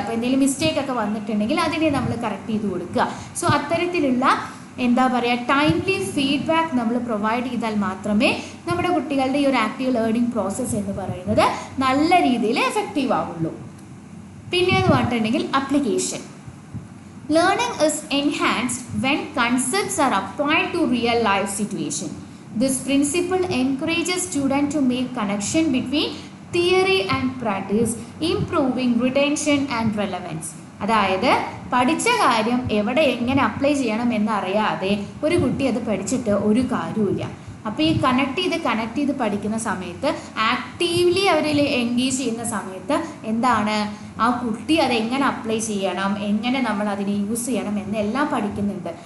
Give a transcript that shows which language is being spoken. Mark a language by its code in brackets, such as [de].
[ml] അപ്പോൾ എന്തെങ്കിലും മിസ്റ്റേക്ക് ഒക്കെ വന്നിട്ടുണ്ടെങ്കിൽ അതിനെ നമ്മൾ കറക്റ്റ് ചെയ്ത് കൊടുക്കുക. സോ അത്തരത്തിലുള്ള എന്താ പറയുക, ടൈംലി ഫീഡ്ബാക്ക് നമ്മൾ പ്രൊവൈഡ് ചെയ്താൽ മാത്രമേ നമ്മുടെ കുട്ടികളുടെ ഈ ഒരു ആക്റ്റീവ് ലേണിംഗ് പ്രോസസ്സ് എന്ന് പറയുന്നത് നല്ല രീതിയിൽ എഫക്റ്റീവ് ആവുള്ളൂ. പിന്നെ എന്ന് പറഞ്ഞിട്ടുണ്ടെങ്കിൽ application. [en] Learning is enhanced when concepts are applied to real life situation. This principle encourages students to make connection between theory and practice, improving retention and relevance. [ml] അതായത് പഠിച്ച കാര്യം എവിടെ എങ്ങനെ അപ്ലൈ ചെയ്യണം എന്നറിയാതെ ഒരു കുട്ടി അത് പഠിച്ചിട്ട് ഒരു കാര്യമില്ല. അപ്പോൾ ഈ കണക്ട് ചെയ്ത് പഠിക്കുന്ന സമയത്ത്, ആക്റ്റീവ്ലി അവരിൽ എൻഗേജ് ചെയ്യുന്ന സമയത്ത് എന്താണ്, ആ കുട്ടി അതെങ്ങനെ അപ്ലൈ ചെയ്യണം, എങ്ങനെ നമ്മൾ അതിനെ യൂസ് ചെയ്യണം എന്നെല്ലാം പഠിക്കുന്നുണ്ട്.